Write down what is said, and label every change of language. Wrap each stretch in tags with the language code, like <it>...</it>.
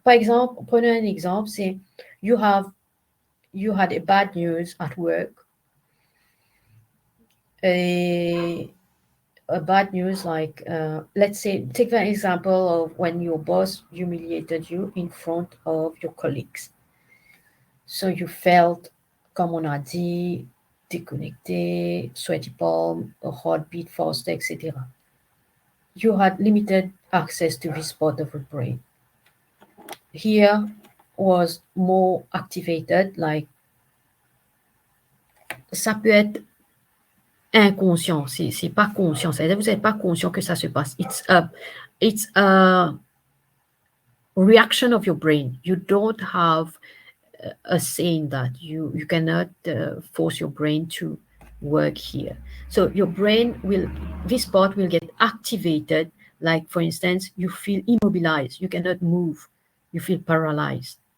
<fr>Par exemple, prenez un exemple, c'est</fr> <en>you had a bad news at work, a bad news like, let's say, take an example of when your boss humiliated you in front of your colleagues. So you felt,</en> <fr>comme on a dit, déconnecté,</fr> <en>sweaty palm, a heartbeat faster, etc. You had limited access to this part of the brain. Here was more activated, like,</en> <fr>ça peut être inconscient, c'est pas conscient, c'est-à-dire vous n'êtes pas conscient que ça se passe.</fr> <en>It's a reaction of your brain. You don't have a saying that you cannot force your brain to work here. So your brain this part will get activated. Like, for instance, you feel immobilized, you cannot move, you feel paralyzed.</en>